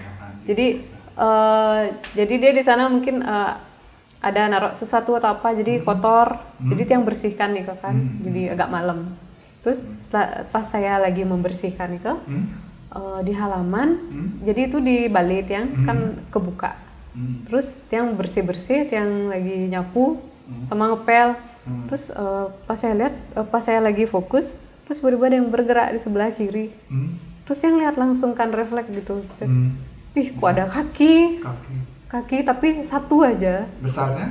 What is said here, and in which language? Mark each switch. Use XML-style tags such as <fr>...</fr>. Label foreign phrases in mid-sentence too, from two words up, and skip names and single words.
<id>Jadi dia di sana mungkin ada naruh sesuatu atau apa, jadi kotor. Jadi tiang bersihkan nih kan. Jadi agak malam. Terus pas saya lagi membersihkan itu di halaman, jadi itu di balik tiang kan kebuka. Terus tiang bersih-bersih, tiang lagi nyapu sama ngepel. Terus pas saya lagi fokus, terus tiba-tiba ada yang bergerak di sebelah kiri. Terus yang lihat langsung kan refleks gitu. Ih, kok ada kaki tapi satu aja. Besarnya?</id>